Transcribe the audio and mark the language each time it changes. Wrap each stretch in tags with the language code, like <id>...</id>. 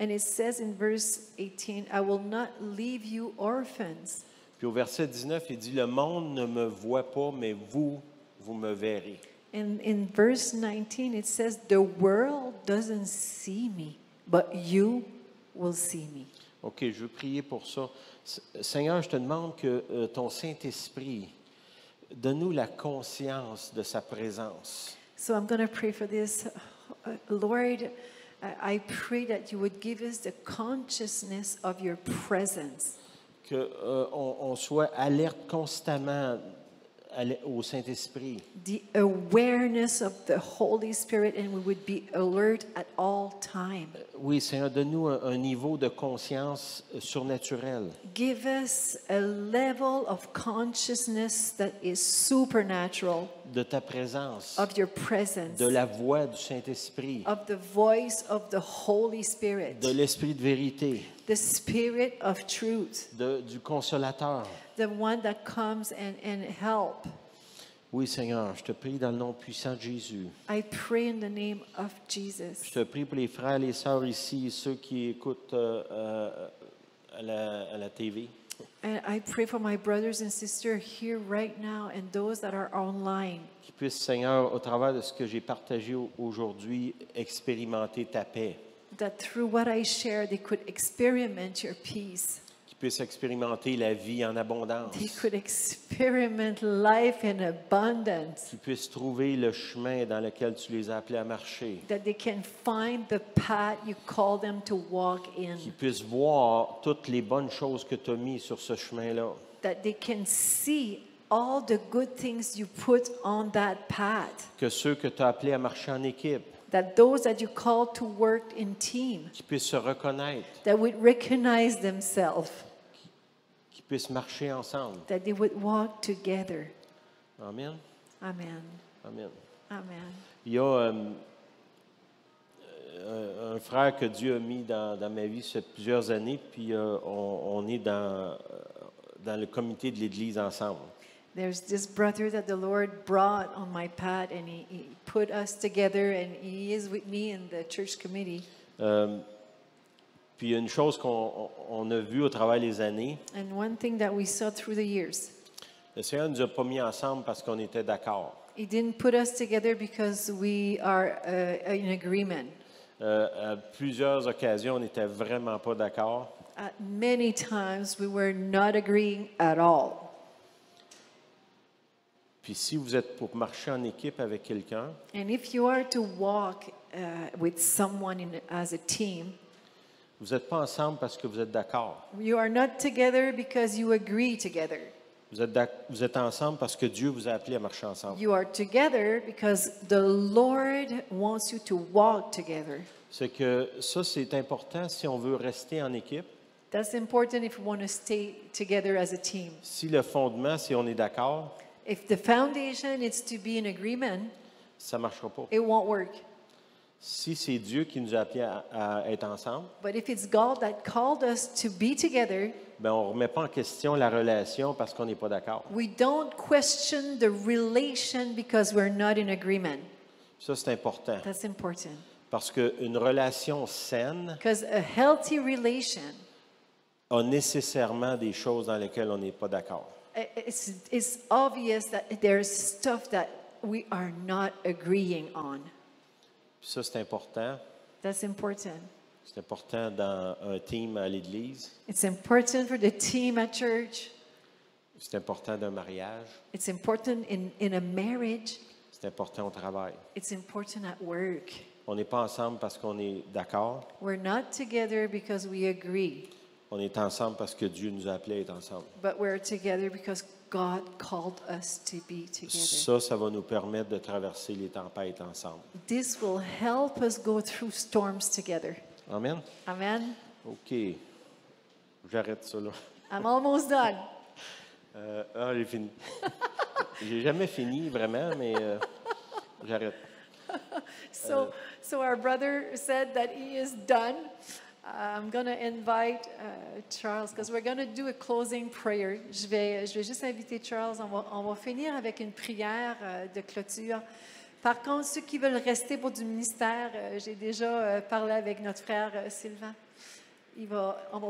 <en>And it says in verse 18, I will not leave you orphans.</en> <fr>Puis au verset 19, il dit, « Le monde ne me voit pas, mais vous, vous me verrez.</fr> <en>And in verse 19, it says, the world doesn't see me, but you will see me. »</en> <fr>OK, je veux prier pour ça. Seigneur, je te demande que ton Saint-Esprit, donne-nous la conscience de sa présence.</fr> <en>So I'm going to pray for this. Lord, I pray that you would give us the consciousness of your presence.</en> <fr>On soit alerte constamment au Saint-Esprit.</fr> <en>The awareness of the Holy Spirit, and we would be alert at all time.</en> <fr>Oui, Seigneur, donne-nous un niveau de conscience surnaturel.</fr> <en>Give us a level of consciousness that is supernatural,</en> <fr>De ta présence,</fr> <en>of your presence,</en> <fr>de la voix du Saint-Esprit,</fr> <en>of the voice of the Holy Spirit,</en> <fr>de l'Esprit de vérité,</fr> <en>the Spirit of truth,</en> <fr>du Consolateur.</fr> <en>the one that comes and help.</en> <fr>Oui, Seigneur, je te prie dans le nom puissant de Jésus.</fr> <en>I pray in the name of Jesus.</en> <fr>Je te prie pour les frères et les sœurs ici, ceux qui écoutent à la TV.</fr> <en>And I pray for my brothers and sisters here right now and those that are online,</en> <fr>Qui puissent, Seigneur, au travers de ce que j'ai partagé aujourd'hui, expérimenter ta paix.</fr> <en>that through what I share, they could experiment your peace.</en> <fr>Qui puissent expérimenter la vie en abondance.</fr> <en>They could experiment life in abundance.</en> <fr>Qui puissent trouver le chemin dans lequel tu les as appelés à marcher.</fr> <en>That they can find the path you call them to walk</en> <fr>Qui</fr> <en>in.</en> <fr>puissent voir toutes les bonnes choses que tu as mises sur ce chemin-là.</fr> <en>That they can see all the good things you put on that path.</en> <fr>Que ceux que tu as appelés à marcher en équipe,</fr> <en>that those that you call to work in team,</en> <fr>qui puissent se reconnaître,</fr> <en>that would recognize themselves,</en> <fr>qui puissent marcher ensemble.</fr> <en>that they would walk together. Amen. Amen. Amen. Amen.</en> <fr>Il y a un frère que Dieu a mis dans ma vie depuis plusieurs années, puis on est dans le comité de l'Église ensemble.</fr> <en>There's this brother that the Lord brought on my path, and he put us together, and he is with me in the church committee.</en> <fr>Puis il y a une chose qu'on a vue au travers des années,</fr> <en>And one thing that we saw through the years,</en> <fr>le Seigneur ne nous a pas mis ensemble parce qu'on était d'accord.</fr> <en>he didn't put us together because we are in agreement.</en> <fr>À plusieurs occasions, on n'était vraiment pas d'accord.</fr> <en>At many times, we were not agreeing at all.</en> <fr>Puis si vous êtes pour marcher en équipe avec quelqu'un,</fr> <en>And if you are to walk with someone as a team,</en> <fr>vous n'êtes pas ensemble parce que vous êtes d'accord.</fr> <en>you are not together because you agree together.</en> <fr>Vous êtes ensemble parce que Dieu vous a appelé à marcher ensemble.</fr> <en>You are together because the Lord wants you to walk together.</en> <fr>C'est que ça, c'est important si on veut rester en équipe.</fr> <en>That's important if we want to stay together as a team.</en> <fr>Si le fondement, si on est d'accord,</fr> <en>If the foundation is to be in agreement,</en> <fr>ça ne marchera pas.</fr> <en>it won't work.</en> <fr>Si c'est Dieu qui nous a appelés à être ensemble,</fr> <en>But if it's God that called us to be together,</en> <fr>ben on ne remet pas en question la relation parce qu'on n'est pas d'accord.</fr> <en>we don't question the relation because we're not in agreement.</en> <fr>Ça, c'est important.</fr> <en>That's important.</en> <fr>Parce qu'une relation saine</fr> <en>Because a healthy relation,</en> <fr>a nécessairement des choses dans lesquelles on n'est pas d'accord.</fr> <en>it's obvious that there's stuff that we are not agreeing on.</en> <fr>Puis ça, c'est important.</fr> <en>That's important.</en> <fr>C'est important dans un team à l'Église.</fr> <en>It's important for the team at church.</en> <fr>C'est important d'un mariage.</fr> <en>It's important in a marriage.</en> <fr>C'est important au travail.</fr> <en>It's important at work.</en> <fr>On n'est pas ensemble parce qu'on est d'accord.</fr> <en>We're not together because we agree,</en> <fr>On est ensemble parce que Dieu nous a appelés à être ensemble.</fr> <en>but we're together because God called us to be together.</en> <fr>Ça va nous permettre de traverser les tempêtes ensemble.</fr> <en>This will help us go through storms together. Amen? Amen.</en> <fr>OK. J'arrête ça là.</fr> <en>I'm almost done.</en> <fr>J'ai fini. J'ai jamais fini vraiment, mais j'arrête.</fr> <en>So our brother said that he is done. I'm going to invite Charles because we're going to do a closing prayer.</en> <fr>Je vais juste inviter Charles. On va finir avec une prière de clôture. Par contre, ceux qui veulent rester pour du ministère, j'ai déjà parlé avec notre frère Sylvain. On va</fr>